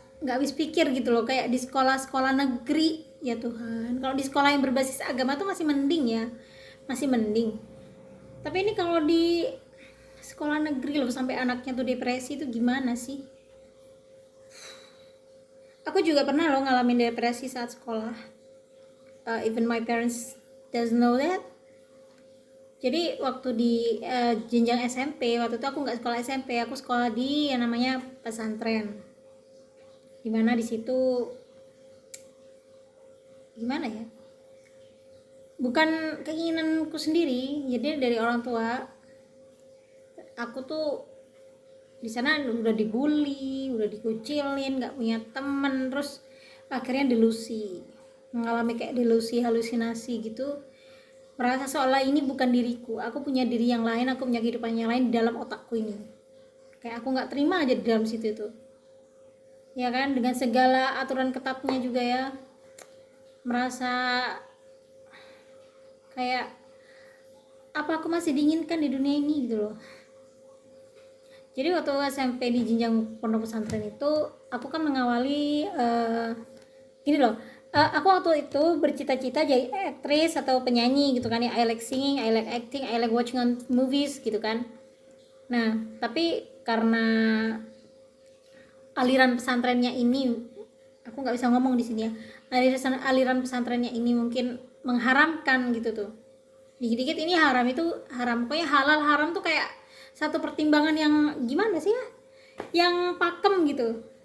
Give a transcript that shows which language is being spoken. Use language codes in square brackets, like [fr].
[id] nggak habis pikir gitu loh, kayak di sekolah-sekolah negeri. Ya Tuhan, kalau di sekolah yang berbasis agama tuh masih mending ya, masih mending. Tapi ini kalau di sekolah negeri loh, sampai anaknya tuh depresi, itu gimana sih? Aku juga pernah loh ngalamin depresi saat sekolah. [en] Even my parents doesn't know that. [id] Jadi waktu di jenjang SMP, waktu itu aku nggak sekolah SMP, aku sekolah di yang namanya pesantren. Dimana di situ gimana ya? Bukan keinginanku sendiri, jadi dari orang tua. Aku tuh di sana udah dibully, udah dikucilin, nggak punya temen, terus akhirnya delusi, mengalami kayak delusi, halusinasi gitu, merasa seolah ini bukan diriku, aku punya diri yang lain, aku punya kehidupan yang lain di dalam otakku ini. Kayak aku nggak terima aja di dalam situ itu, ya kan, dengan segala aturan ketatnya juga ya, merasa kayak apa aku masih diinginkan di dunia ini gitu loh. Jadi waktu SMP di jenjang pondok pesantren itu, aku kan mengawali gini loh. Aku waktu itu bercita-cita jadi aktris atau penyanyi gitu kan ya. [en] I like singing, I like acting, I like watching on movies [id] gitu kan. Nah, tapi karena aliran pesantrennya ini, aku nggak bisa ngomong di sini ya. Aliran pesantrennya ini mungkin mengharamkan gitu tuh. Dikit-dikit ini haram, itu haram. Pokoknya halal haram tuh kayak satu pertimbangan yang gimana sih ya, yang pakem gitu.